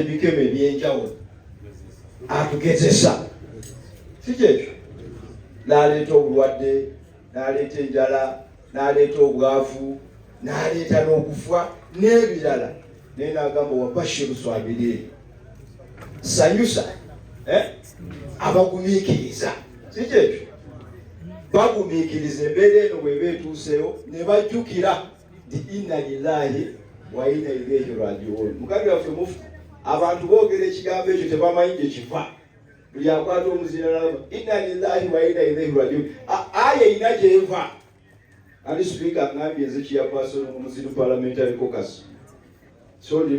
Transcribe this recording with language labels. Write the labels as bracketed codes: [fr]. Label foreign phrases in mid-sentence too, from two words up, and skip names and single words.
[lg] ebikemo ebyenjawulo, atugezesa, si kyekyo, n'aleeta obulwadde, n'aleeta enjala, n'aleeta obwavu, n'aleeta n'okufa n'ebirala, naye n'agamba [ar] وبشر الصابرين, [lg] sanyusa abagumiikiriza, si kyekyo, bagumiikiriza embeera eno bw'eba etuuseyo ne bajjukira nti [ar] إنا لله وإنا إليه راجعون. [lg] Mukadde waffe Mufti, abantu boogera ekigambo ekyo tebamanyi gye kiva, buli akwata omuzira n'agamba [ar] إنا لله وإنا إليه راجعون, [lg] aya erina gy'eva. Ali Speaker ngambye nze chairperson mu Muslim Parliamentary Caucus. So